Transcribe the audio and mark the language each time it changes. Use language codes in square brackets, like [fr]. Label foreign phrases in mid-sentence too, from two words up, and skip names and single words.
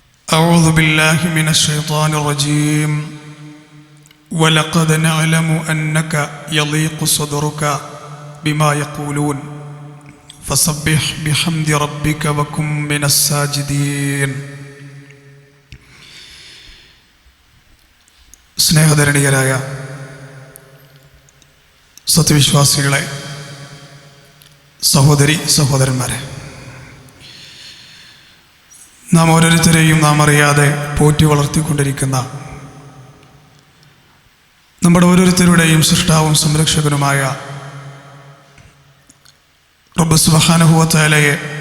[ar] أعوذ بالله من الشيطان الرجيم ولقد نعلم أنك يضيق صدرك بما يقولون فسبح بحمد ربك وكن من الساجدين. [ml] സ്നേഹധരണീയരായ സത്യവിശ്വാസികളെ, സഹോദരി സഹോദരന്മാരെ, നാം ഓരോരുത്തരെയും നാം അറിയാതെ പോറ്റി വളർത്തിക്കൊണ്ടിരിക്കുന്ന നമ്മുടെ ഓരോരുത്തരുടെയും സൃഷ്ടാവും സംരക്ഷകനുമായ റബ്ബ് [ar] سبحانه وتعالى